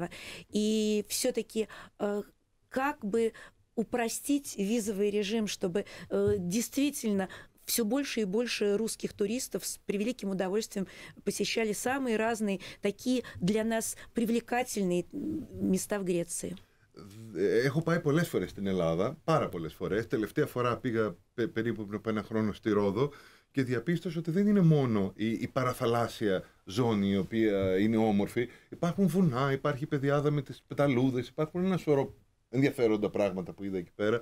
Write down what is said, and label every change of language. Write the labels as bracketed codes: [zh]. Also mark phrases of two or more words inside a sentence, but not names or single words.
[ru] И все-таки как бы упростить визовый режим, чтобы действительно все больше и больше русских туристов с превеликим удовольствием посещали самые разные, такие для нас привлекательные места в Греции. [el] Έχω πάει πολλές φορές στην Ελλάδα, πάρα πολλές φορές. Τελευταία φορά πήγα περίπου πριν από ένα χρόνο στη Ρόδο και διαπίστωσα ότι δεν είναι μόνο η παραθαλάσσια ζώνη η οποία είναι όμορφη. Υπάρχουν βουνά, υπάρχει πεδιάδα με τις πεταλούδες, υπάρχουν ένα σωρό ενδιαφέροντα πράγματα που είδα εκεί πέρα.